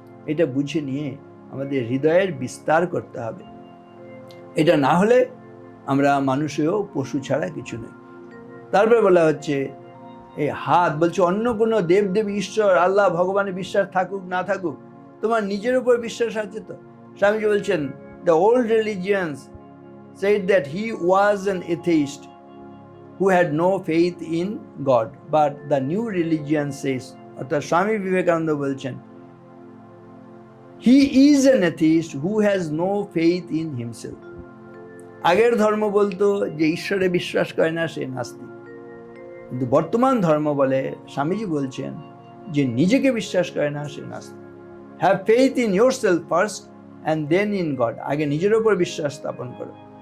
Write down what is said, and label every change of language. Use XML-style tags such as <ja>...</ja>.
<bn>এটা বুঝে নিয়ে আমাদের হৃদয়ের বিস্তার করতে হবে। এটা না হলে আমরা মানুষেও পশু ছাড়া কিছু নেই। তারপরে বলা হচ্ছে এই হাত, বলছে অন্য কোনো দেবদেবী, ঈশ্বর, আল্লাহ, ভগবানের বিশ্বাস থাকুক না থাকুক, তোমার নিজের উপর বিশ্বাস আছে তো? স্বামীজি বলছেন</bn> <en>the old religions said that he was an atheist who had no faith in God, but the new religion says,</en> <bn>অর্থাৎ স্বামী বিবেকানন্দ বলছেন</bn> <en>he is an atheist who has no faith in himself.</en> <bn>আগের ধর্ম বলতো যে ঈশ্বরে বিশ্বাস করে না সে নাস্তিক, কিন্তু বর্তমান ধর্ম বলে, স্বামীজি বলছেন যে নিজেকে বিশ্বাস করে না সে নাস্তিক।</bn> <en>Have faith in yourself first and then in God.</en> <bn>আগে নিজের উপর বিশ্বাস স্থাপন করো,</bn>